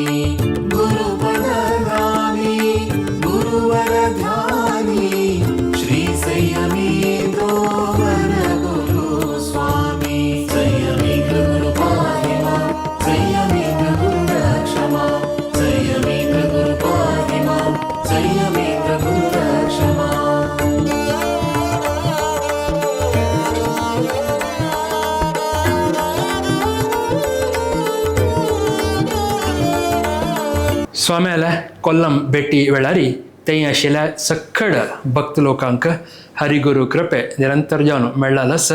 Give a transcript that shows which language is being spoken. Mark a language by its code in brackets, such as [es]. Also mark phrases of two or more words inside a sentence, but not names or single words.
[sa] गुरुपदगामी गुरुवर ध्यानी श्री संयमीन्द्रो वर गुरु स्वामी. संयमीन्द्र गुरु पाहि मां, संयमीन्द्र गुरु रक्ष मां, संयमीन्द्र गुरु पाहि मां, संयमीन्द्र गुरु रक्ष मां. [kok] स्वाम्याला कोल्लम भेटी वेळारी थंय आशिल्ल्या सखड भक्त लोकांक हरिगुरू कृपे निरंतर जावन मेळ्ळालस.